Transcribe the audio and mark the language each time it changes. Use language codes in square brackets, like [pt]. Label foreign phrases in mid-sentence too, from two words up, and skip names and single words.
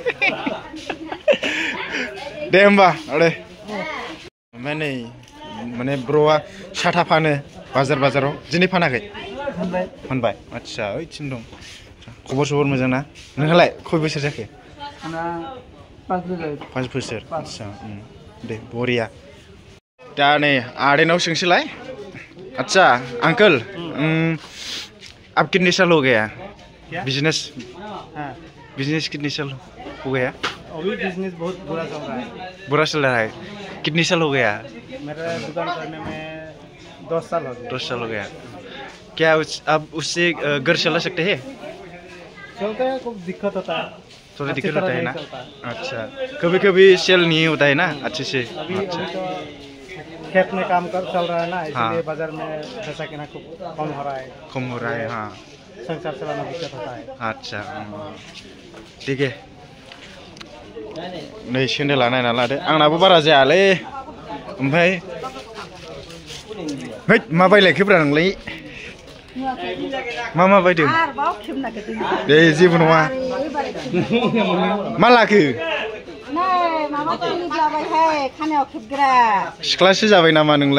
[brx] दे होमबा आदै ओमफ्राय नै माने ब्र'आ साथा फानो बाजाराव दिनै फानाखै फानबाय आदसा ओइथिं दं खबर सबर मोजां ना नोंहालाय खय बोसोर जाखो 5 बोसोर आदसा दे बरिया दा नै आदैनाव सोंसैलाय [hi] अच्छा अंकल अब कितने साल हो गया बिजनेस कितने साल हो गया अभी बिजनेस बहुत बुरा चल रहा है कितने साल हो गया मेरा दुकान करने में 10 साल हो गया 10 साल हो गया क्या अब उससे घर चला सकते हैं चलते हैं कुछ दिक्कत होता है थोड़ा दिक्कत होता है ना अच्छा कभी सेल नहीं होता है ना अच्छे से अच्छा खेत में काम चल रहा है ना इसलिए बाजार में बेचा किना कम हो रहा है हाँ संसार चलाना दिक्कत होता है अच्छा ठीक है [brx] नै सेन्देला नायना लादो आंनाबो बारा जायालै ओमफ्राय मा बायलायखोब्रा नोंलाय मा बायदों दे जेबो नङा मा लाखो सिख्लासो जाबाय नामा नोंलाय